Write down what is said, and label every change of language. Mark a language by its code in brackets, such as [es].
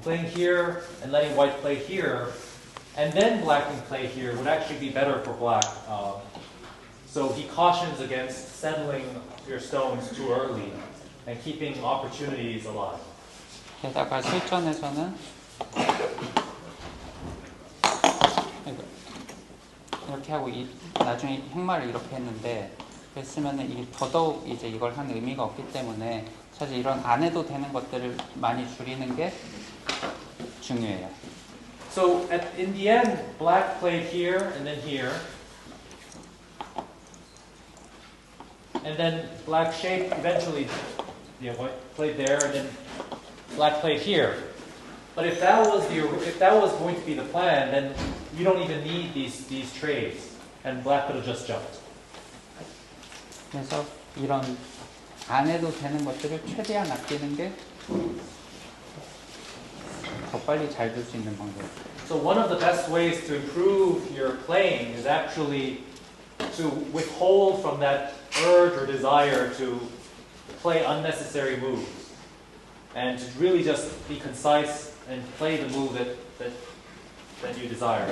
[en] playing here and letting white play here, and then black can play here would actually be better for black. So he cautions against settling your stones too early and keeping opportunities alive. [ko] 게다가 실전에서는 이렇게 하고 나중에 행마를 이렇게 했는데 그랬으면은 이게 더더욱 이제 이걸 한 의미가 없기 때문에 사실 이런 안 해도 되는 것들을 많이 줄이는 게 중요해요. [en] So in the end, black played here and then here. And then black shaped eventually, white played there and then black played here. But if that was going to be the plan, then you don't even need these trades, and black could have just jumped. [ko] 그래서 이런 안 해도 되는 것들을 최대한 아끼는 게 더 빨리 잘 될 수 있는 방법. [en] So one of the best ways to improve your playing is actually to withhold from that urge or desire to play unnecessary moves, and to really just be concise and play the move that you desire.